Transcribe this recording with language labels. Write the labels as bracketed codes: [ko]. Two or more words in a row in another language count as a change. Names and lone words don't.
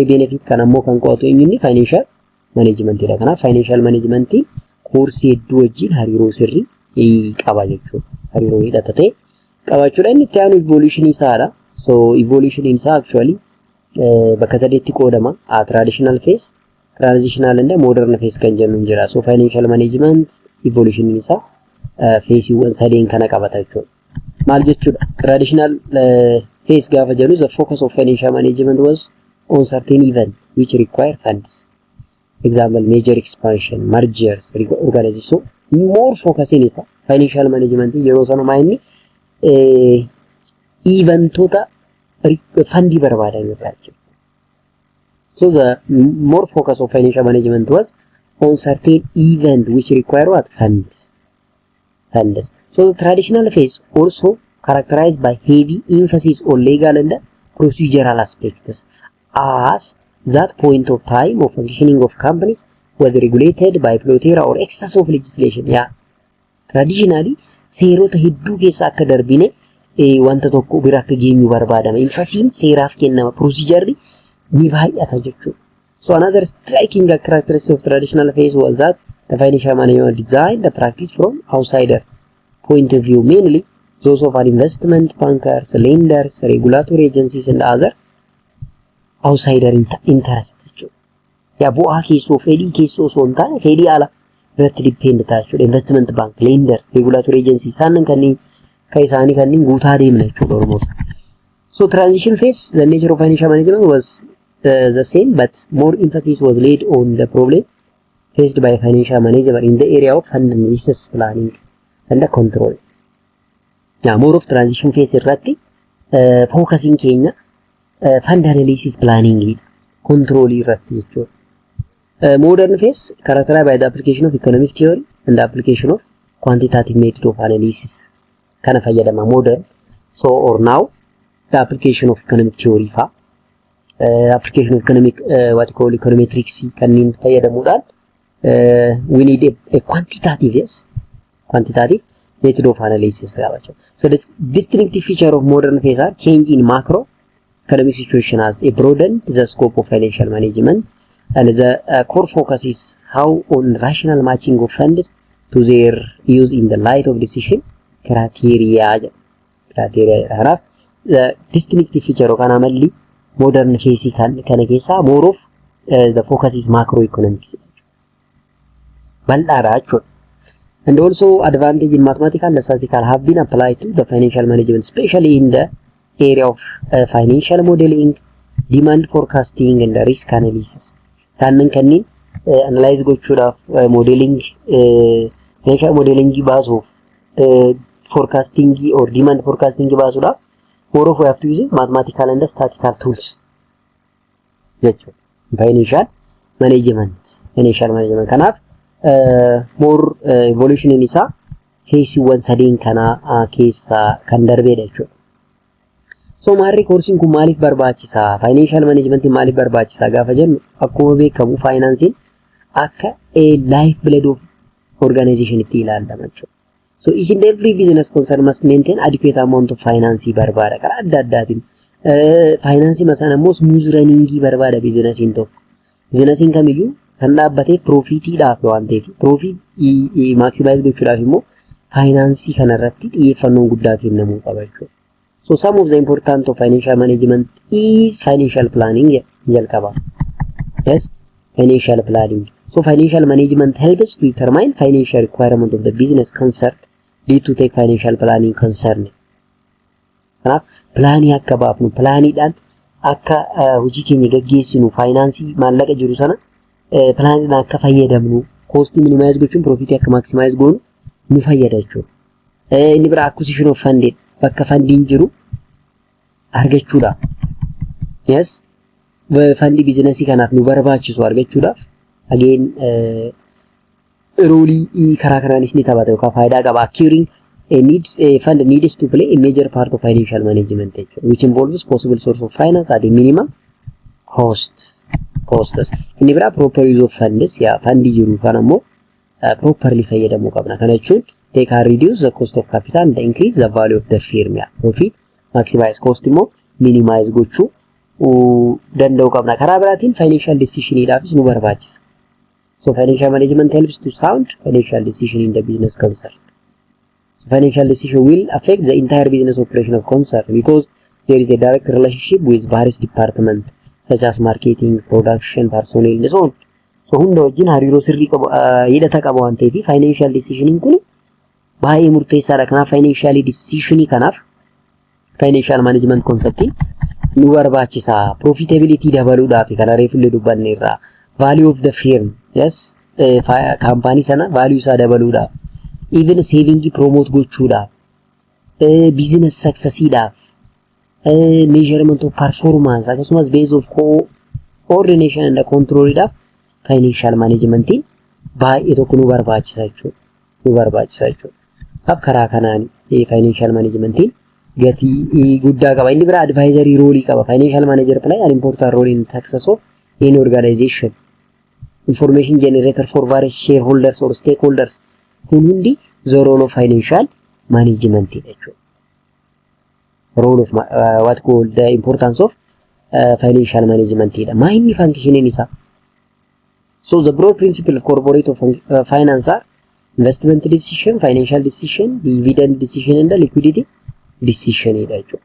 [om] benefit kan ammoo kan qo'atu inni [en] financial management [om] dha kanaaf [en] financial management course [om] hedduu wajjin hariiroo sirrii qaba jechuudha hariiroo hidhata ta'e qabaachuudha inni itti aanu evolution isaadha [en] so evolution [om] isaa actually bakka sadeetti qoodama [en] traditional phase transitional and modern phase [om] kan jennuun jira [en] so financial management evolution [om] isaa phase wan sadeen kana qabata jechuudha maal jechuudha [en] traditional phase [om] gaafa jennu [en] the focus of financial management was on certain event which require funds example major expansion mergers organization more focus in [om] isa [en] financial management [om] yeroo sanuma inni [en] eventota fund barbaadan jechuudha so the more focus of financial management was on certain event which require what funds so the traditional phase also characterized by heavy emphasis on legal and procedural aspects as that point of time of functioning of companies was regulated by plethora or excess of legislation. Yeah, traditionally [om] seerota hedduu keessa akka darbine wanta tokko bira akka geenyu barbaadama. Infasiin seeraaf kennama procedure ni baay'ata jechuudha. [en] So another striking characteristic of traditional phase was that the financial management designed the practice from outsider point of view, mainly those of investment bankers, lenders, regulatory agencies and other outsider interest. [om] Ya bu'aa keessoo fedhii keessoo osoo hin taane fedhii ala irratti depend ta'a jechuudha. [en] Investment bank, lenders, regulatory agencies [om] isaan kanneen guutaa deemna jechuudha almost. [en] So transition phase, the nature of financial management was the same, but more emphasis was laid on the problem faced by financial management in the area of fund analysis, planning and the control. Now more of transition phase [om] irratti focusing keenya [en] fund analysis, planning, control [om] irratti jechuudha. [en] Modern phase characterized by the application of economic theory and the application of quantitative method of analysis. [om] Kana fayyadama modern. [en] So or now the application of economic theory application of economic what you call econometrics [om] kanneen fayyadamuudhaan [en] we need a quantitative quantitative method of analysis. So this distinctive feature of modern phase are change in macro economic situation as a broadened the scope of financial management, and the core focus is how on rational matching of funds to their use in the light of decision criteria. The distinctive feature of anomaly modern phase [om] kana keessa [en] more of the focus is macroeconomics. And also advantage in mathematical and statistical have been applied to the financial management, especially in the area of financial modeling, demand forecasting and the risk analysis. [om] Sannan kanneen analyze gochuudhaaf [en] modeling financial modeling [om] baasuuf [en] forecasting or demand forecasting [om] baasuudhaaf [en] more of we have to use mathematical and statistical tools [om] jechuudha. [en] Financial management [om] kanaaf [en] more evolution [om] in isaa feesiiwwan sadeen kana keessa kan darbeedha jechuudha. So maarri course kun maaliif barbaachisa? [en] Financial management [om] maaliif barbaachisa gaafa jennu akkuma beekamu financing akka [en] a life blood of organization [om] itti ilaalama jechuudha. [en] So each and every business concern must maintain adequate amount of finance barbaada. [om] Karaa adda addaatiin finance masana immoo [en] smooth running [om] barbaada businessiin tokko. Businessiin kamiyyuu kan dhaabbatee profitiidhaaf waan ta'eef [en] profit maximize [om] gochuudhaaf immoo finance kanarratti xiyyeeffannoo guddaa kennamuu qaba jechuudha. [en] So some of the important of financial management is financial planning. Yes, financial planning. So financial management helps to determine financial requirement of the business concerned, lead to take financial planning concern. [om] Planning akka baafnu, planiidhaan akka hojii keenya gaggeessinu, finance maallaqa jiru sana planiidhaan akka fayyadamnu, [en] cost minimize [om] gochuun profit akka maximize goonu nu fayyada jechuudha. Inni bira [en] acquisition of funded [om] bakka fundiin jiru argachuudha. Yes, fundi business kanaaf nu barbaachisu argachuudhaaf again role karaa kanaanis ni taphata yookaan faayidaa qaba. [en] Acquiring a fund needs to play a major part of financial management, which involves possible source of finance at a minimum costs. [om] Inni bira [en] proper use of funds, [om] fundi jiru kana immoo properly fayyadamuu qabna. Kana jechuun [en] they can reduce the cost of capital and increase the value of the firm. Profit maximize cost [om] immoo minimize gochuu danda'uu qabna. Karaa biraatiin [en] financial decision [om] idhaafis nu barbaachisa. [en] So financial management helps to sound financial decision in the business concern. So financial decision will affect the entire business operation of concern because there is a direct relationship with various departments such as marketing, production, personnel and so on. [om] So hunda wajjin hariiroo sirrii qabu hidhata qaba waan ta'eef [en] financial decision [om] kun baay'ee murteessaadha. Kanaaf [en] financial decision [om] kanaaf [en] financial management concept [om] nu barbaachisa. Profitability dabaluudhaaf kana reefullee dubbanne irraa [en] value of the firm, yes, [om] company sana value isaa dabaluudhaaf, [en] even saving promote [om] gochuudhaaf, [en] business success [om] idhaaf, [en] measurement of performance akkasumas base of coordination and control [om] idhaaf [en] financial management [om] baay'ee tokko nu barbaachisa jechuudha. Ab karaa kanaan [en] financial management [om] gati guddaa qaba. Inni bira [en] advisory role [om] qaba. [en] Financial manager play an important role in success of any organization. Information generator for various shareholders or stakeholders. [om] Kun hundi [en] the role of financial management jechuudha. Role of what called the importance of financial management jedha. [om] Maayinni function isa. [en] So the broad principle of corporate of finance are investment decision, financial decision, dividend decision and the liquidity decision jedha.